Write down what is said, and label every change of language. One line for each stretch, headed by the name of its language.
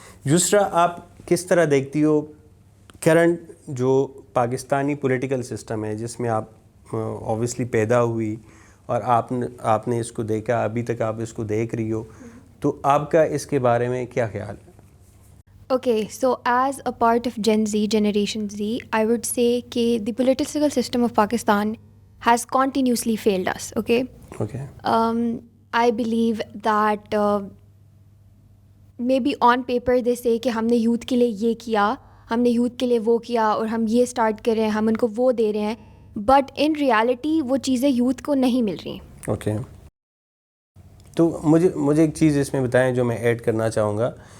Urdu: یسرا, آپ کس طرح دیکھتی ہو کرنٹ جو پاکستانی پولیٹیکل سسٹم ہے, جس میں آپ اوبویسلی پیدا ہوئی اور آپ نے اس کو دیکھا, ابھی تک آپ اس کو دیکھ رہی ہو, تو آپ کا اس کے بارے میں کیا خیال ہے؟
English: Okay, so as a part of Gen Z, Generation Z, I would say that the political system of Pakistan has continuously failed us, okay? Okay. I believe that maybe on paper they say
Urdu: کہ ہم نے youth کے لیے یہ کیا, ہم نے youth کے لیے وہ کیا, اور ہم یہ اسٹارٹ کر رہے ہیں, ہم ان کو وہ دے رہے ہیں,
English: but in reality
Urdu: وہ چیزیں یوتھ کو نہیں مل رہی. اوکے, تو مجھے ایک چیز اس میں بتائیں جو میں ایڈ کرنا چاہوں گا.